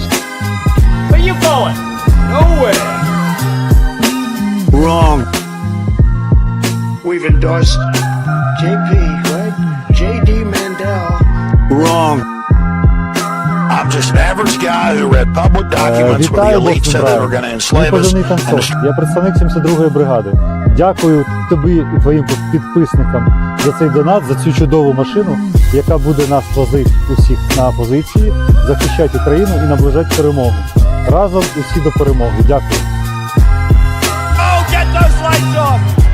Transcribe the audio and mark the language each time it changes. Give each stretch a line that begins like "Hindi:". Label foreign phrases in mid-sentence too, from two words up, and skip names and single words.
English: Where you going? Nowhere. Wrong. We've endorsed JP, right? JD Mandel. Wrong. I'm just an average guy who read public documents where the
Ukrainian: Вітаю,
English: elite
Ukrainian: Бостон
English: said they were
Ukrainian: Брайан.
English: going to
Ukrainian: Мій
English: enslave us.
Ukrainian: позивний танцор. Я представник 72-ї бригади. Дякую тобі і твоїм підписникам за цей донат, за цю чудову машину, яка буде нас возити усіх на позиції, захищати Україну і наближати перемогу. Разом усі до перемоги. Дякую.
English: Oh, get those lights off.